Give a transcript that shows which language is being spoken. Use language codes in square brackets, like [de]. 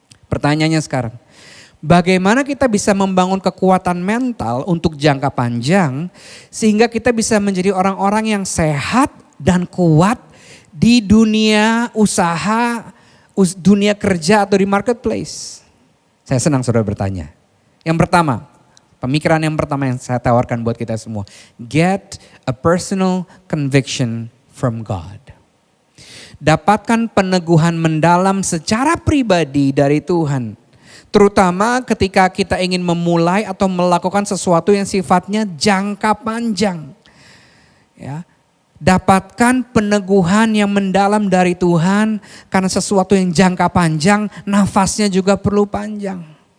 [id] Pertanyaannya sekarang, bagaimana kita bisa membangun kekuatan mental untuk jangka panjang sehingga kita bisa menjadi orang-orang yang sehat dan kuat di dunia usaha, dunia kerja atau di marketplace? Saya senang saudara bertanya. Yang pertama, pemikiran yang pertama yang saya tawarkan buat kita semua. [en] Get a personal conviction from God. [id] Dapatkan peneguhan mendalam secara pribadi dari Tuhan. Terutama ketika kita ingin memulai atau melakukan sesuatu yang sifatnya jangka panjang. Ya. Dapatkan peneguhan yang mendalam dari Tuhan karena sesuatu yang jangka panjang, nafasnya juga perlu panjang.